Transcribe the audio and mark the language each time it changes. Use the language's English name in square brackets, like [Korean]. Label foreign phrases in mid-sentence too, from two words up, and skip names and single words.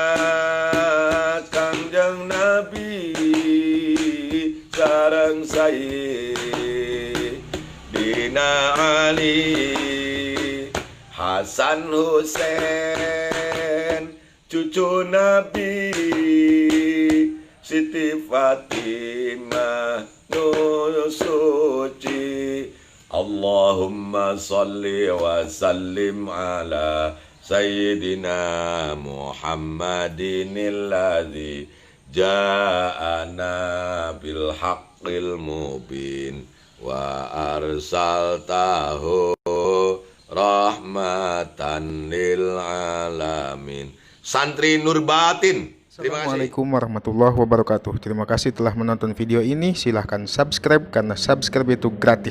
[Sundanese] Kangjeng Nabi sareng Sayyidina Ali Hasan Husain cucu Nabi Siti Fatimah nu suci [Arabic] اللهم صل وسلم على سيدنا محمد الذي جاءنا بالحق المبين وأرسلته رحمة للعالمين. [Indonesian] Santri Nurbatin. Terima kasih. [Arabic] السلام عليكم ورحمة الله وبركاته. [Indonesian] Terima kasih telah menonton video ini. Silahkan subscribe karena subscribe itu gratis.